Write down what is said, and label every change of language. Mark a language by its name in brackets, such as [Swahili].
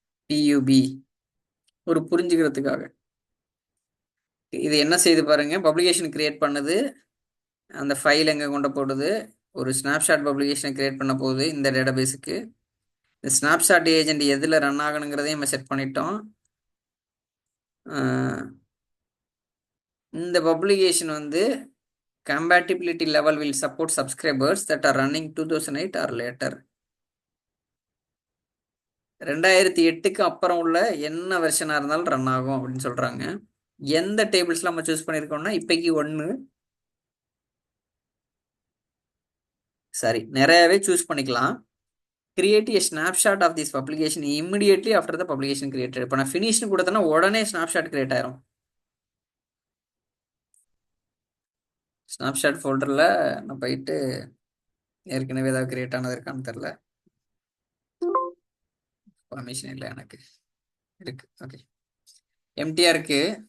[Tamil] பியூபி ஒரு புரிஞ்சுக்கிறதுக்காக. இது என்ன செய்து பாருங்க, பப்ளிகேஷன் கிரியேட் பண்ணுது, அந்த ஃபைல் எங்கே கொண்டு போடுது, ஒரு ஸ்னாப்ஷாட் பப்ளிகேஷனை கிரியேட் பண்ண போகுது இந்த டேட்டாபேஸுக்கு. இந்த ஸ்னாப்ஷாட் ஏஜென்ட் எதில் ரன் ஆகணுங்கிறதையும் நம்ம செட் பண்ணிட்டோம். இந்த பப்ளிகேஷன் வந்து [English] compatibility level will support subscribers that are running 2008 or later. [Tamil] 2008க்கு அப்புறம் உள்ள என்ன வெர்ஷனாக இருந்தாலும் ரன் ஆகும் அப்படின்னு சொல்கிறாங்க. எந்த டேபிள்ஸில் நம்ம சூஸ் பண்ணியிருக்கோம்னா இப்போக்கி 1, சரி நிறையவே சூஸ் பண்ணிக்கலாம். Create [English] a snapshot of this publication immediately after the publication created. [Tamil] இப்போ நான் ஃபினிஷ்னு கொடுத்தேன்னா உடனே ஸ்னாப்ஷாட் கிரியேட் ஆயிரும். ஸ்னாப்ஷாட் ஃபோல்டரில் நான் போயிட்டு ஏற்கனவே ஏதாவது கிரியேட் ஆனது இருக்கான்னு தெரில. பர்மிஷன் இல்லை எனக்கு. இருக்கு, ஓகே. எம்டிஆர் இருக்கு.